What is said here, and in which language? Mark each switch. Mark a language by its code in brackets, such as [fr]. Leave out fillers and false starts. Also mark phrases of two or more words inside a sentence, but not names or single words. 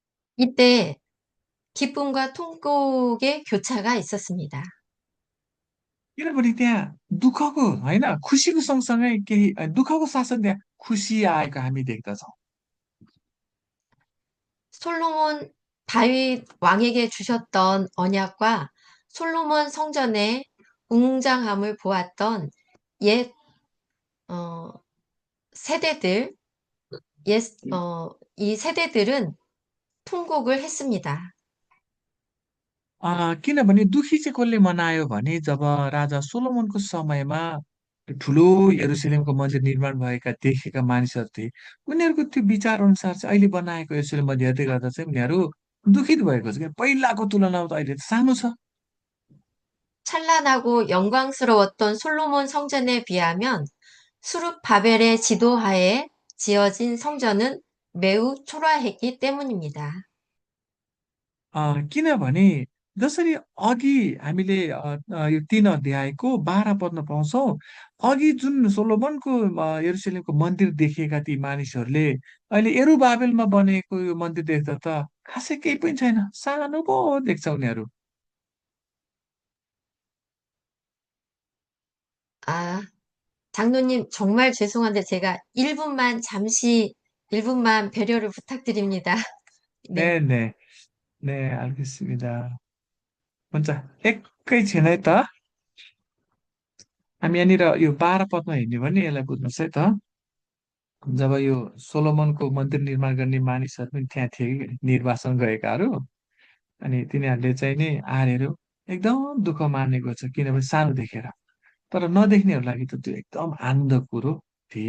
[ko] 이때 기쁨과 통곡의 교차가 있었습니다. [ne] किनभने त्यहाँ दुःखको होइन खुसीको सँगसँगै केही दुःखको साथसाथै त्यहाँ खुसी आएको हामी देख्दछौँ। [ko] 솔로몬 다윗 왕에게 주셨던 언약과 솔로몬 성전의 웅장함을 보았던 옛 어, 세대들, 옛, 이 세대들은 통곡을 했습니다. [ne] किनभने दुखी चाहिँ कसले मनायो भने जब राजा सोलोमनको समयमा ठुलो यरुसलेमको मन्दिर निर्माण भएका देखेका मानिसहरू थिए उनीहरूको त्यो विचार अनुसार चाहिँ अहिले बनाएको यरुसलेम मन्दिर हेर्दै गर्दा चाहिँ उनीहरू दुखित भएको छ कि पहिलाको तुलनामा त अहिले त सानो छ। [ko] 찬란하고 영광스러웠던 솔로몬 성전에 비하면 수룹 바벨의 지도하에 지어진 성전은 매우 초라했기 때문입니다. [ne] किनभने जसरी अघि हामीले यो 3 अध्यायको 12 पदमा पाउँछौँ अघि जुन सोलोमनको यरुसलेमको मन्दिर देखेका ती मानिसहरूले अहिले यरुबाबेलमा बनेको यो मन्दिर देख्दा त खासै केही पनि छैन सानो पो देख्छ उनीहरू। [ko] 아, 장로님 정말 죄송한데 제가 1분만 배려를 부탁드립니다. 네, 네네 네 알겠습니다। [ne] हुन्छ एकैछिन है त हामी यहाँनिर यो 12 पदमा हेर्ने भने यसलाई बुझ्नुहोस् है त। जब यो सोलोमनको मन्दिर निर्माण गर्ने मानिसहरू पनि त्यहाँ थिए कि निर्वासन गएकाहरू अनि तिनीहरूले चाहिँ नि आर्यहरू एकदम दुःख मानेको छ किनभने सानो देखेर तर नदेख्नेहरूको लागि त त्यो एकदम आनन्दको कुरो थियो।